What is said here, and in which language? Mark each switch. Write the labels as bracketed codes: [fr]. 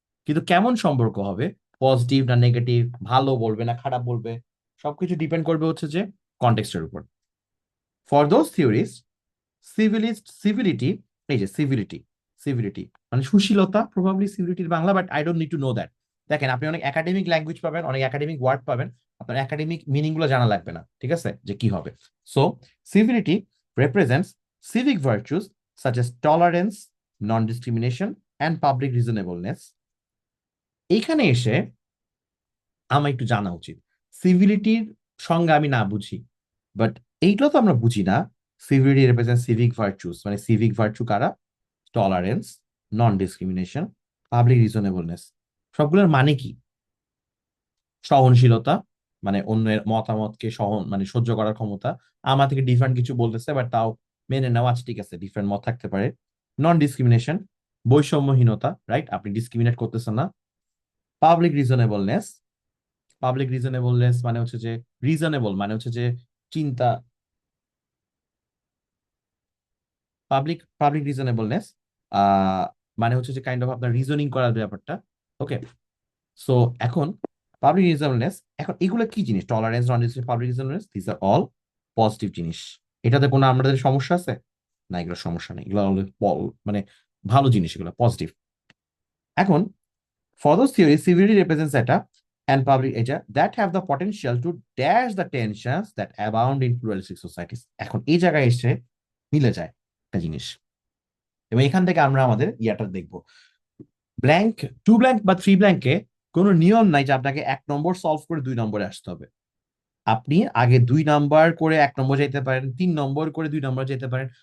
[bn] কিন্তু কেমন সম্পর্ক হবে, পজিটিভ না নেগেটিভ, ভালো বলবে না খারাপ বলবে, সবকিছু ডিপেন্ড করবে হচ্ছে যে কনটেক্সটের উপর। ফর দোজ থিওরিজ, সিভিলিটি, এই যে সিভিলিটি, সিভিলিটি মানে সুশীলতা, probably সিভিলিটির Bangla, but I don't need to know that. দেখেন আপনি অনেক একাডেমিক ল্যাঙ্গুয়েজ পাবেন, অনেক একাডেমিক ওয়ার্ড পাবেন, আপনার একাডেমিক মিনিং গুলো জানা লাগবে না, ঠিক আছে, যে কি হবে। [en] So civility represents civic virtues such as tolerance, non-discrimination, and public reasonableness. [bn] এইখানে এসে আমার একটু জানা উচিত। সিভিলিটির সংজ্ঞা আমি না বুঝি, বাট এইটা তো আমরা বুঝি না। সিভিলিটি রিপ্রেজেন্ট সিভিক ভার্চুস, মানে সিভিক ভার্চু কারা? টলারেন্স, নন ডিসক্রিমিনেশন, পাবলিক রিজনেবলনেস। সবগুলোর মানে কি? সহনশীলতা, মানে অন্যের মতামতকে মানে সহ্য করার ক্ষমতা। আমার থেকে ডিফারেন্ট কিছু বলতেছে বাট তাও মেনে নেওয়া, আচ্ছা ঠিক আছে ডিফারেন্ট মত থাকতে পারে। নন ডিসক্রিমিনেশন, বৈষম্যহীনতা, রাইট, আপনি ডিসক্রিমিনেট করতেছেন না। পাবলিক রিজনেবলনেস, পাবলিক রিজনেবলনেস মানে হচ্ছে যে, রিজনেবল মানে হচ্ছে যে চিন্তা, পাবলিক পাবলিক রিজনেবলনেস মানে হচ্ছে যে কাইন্ড অফ আপনার রিজনিং করার ব্যাপারটা। ওকে, সো এখন পাবলিক রিজনেবলনেস, এখন এগুলো কি জিনিস? Tolerance, non public রিজনেবলনেস, this আর all positive জিনিস। এটাতে কোনো আমাদের সমস্যা আছে? না, এগুলো সমস্যা নেই, এগুলো মানে ভালো জিনিস, এগুলো পজিটিভ। এখন [en] for those theories, civility represents data and public data that have the potential to dash the tensions that abound in pluralistic societies. [bn] এখন এই জায়গায় এসে মিলে যায় একটা জিনিস, এবং এখান থেকে আমরা আমাদের ইয়াটা দেখবো। ব্ল্যাঙ্ক, টু ব্ল্যাঙ্ক বা থ্রি ব্ল্যাঙ্কে কোনো নিয়ম নাই যে আপনাকে 1 নম্বর সলভ করে 2 নম্বরে আসতে হবে। আপনি আগে 2 নাম্বার করে 1 নম্বর যেতে পারেন, 3 নম্বর করে 2 নম্বর যেতে পারেন।